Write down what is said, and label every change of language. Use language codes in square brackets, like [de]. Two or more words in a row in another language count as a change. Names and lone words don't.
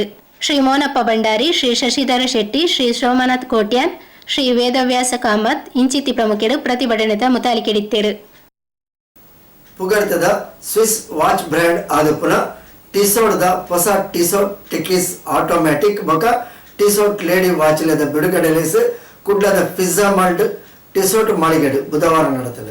[tcy] ಶ್ರೀ ಮೋನಪ್ಪ ಭಂಡಾರಿ, ಶ್ರೀ ಶಶಿಧರ ಶೆಟ್ಟಿ, ಶ್ರೀ ಸೋಮನಾಥ್ ಕೋಟ್ಯಾನ್, ಶ್ರೀ ವೇದವ್ಯಾಸ ಕಾಮತ್ ಇಂಚಿತಿ ಪ್ರಮುಖರು ಪ್ರತಿಭಟನೆದ ಮುತಾಲಿಕೆಡಿತ್ತೇರು. ಪುಗರ್ತದ ಸ್ವಿಸ್ ವಾಚ್ ಬ್ರ್ಯಾಂಡ್ ಆದಪ್ಪುನ ಟಿಸೋಟ್ದ ಹೊಸ ಟಿಸೋಟ್ ಟಿಕೀಸ್ ಆಟೋಮ್ಯಾಟಿಕ್ ಬೊಕ ಟಿಸೋಟ್ ಲೇಡಿ ವಾಚ್ಲೆದ ಬಿಡುಗಡೆಲೆಸ್ ಕುಡ್ಲದ ಪಿಜ್ಜಾ ಮಾಲ್ಡ್ ಟಿಸೋಟ್ ಮಾಳಿಗೆಡು ಬುಧವಾರ ನಡೆತದೆ.